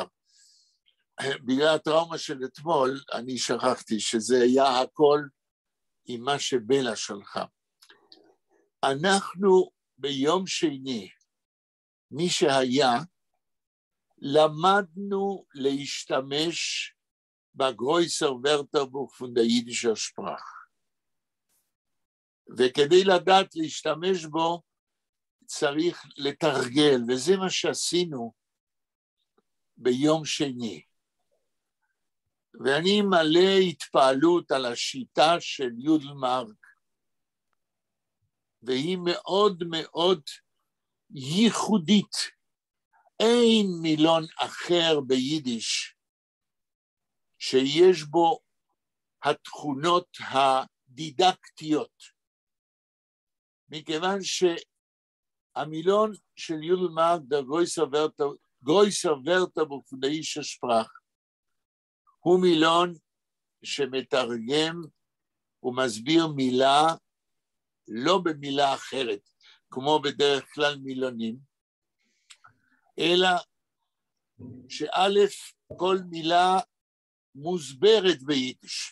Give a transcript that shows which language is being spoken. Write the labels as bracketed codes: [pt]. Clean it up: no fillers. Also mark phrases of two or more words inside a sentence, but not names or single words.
[he] בגלל הטראומה של אתמול, אני שכחתי שזה היה הכל עם מה שבלה שלחה. אנחנו ביום שני, מי שהיה, למדנו להשתמש בגרויסר ורטרבוך פון דר יידישער שפראך. וכדי לדעת להשתמש בו, צריך לתרגל, וזה מה שעשינו ביום שני. ואני מלא התפעלות על השיטה של יודל מרק, והיא מאוד מאוד ייחודית. אין מילון אחר ביידיש שיש בו התכונות הדידקטיות, מכיוון שהמילון של יודל מרק, דר גרויסר ורטרבוך פון דר יידישער שפראך, הוא מילון שמתרגם ומסביר מילה לא במילה אחרת, כמו בדרך כלל מילונים, אלא שא' כל מילה מוסברת ביידיש.